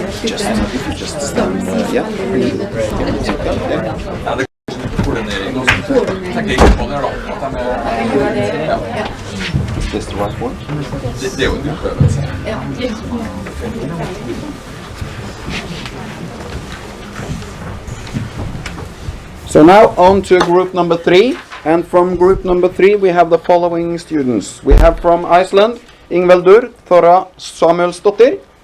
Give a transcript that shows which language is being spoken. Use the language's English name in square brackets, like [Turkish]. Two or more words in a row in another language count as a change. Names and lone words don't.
[Norwegian] Koordinering og teknikken på det, da. [English] Is this the right one? [Norwegian] Det er jo en utøvelse. [English] So now on to group number 3, and from group number 3 we have the following students. We have from Iceland, Ingveldur Thora Samuelsdottir.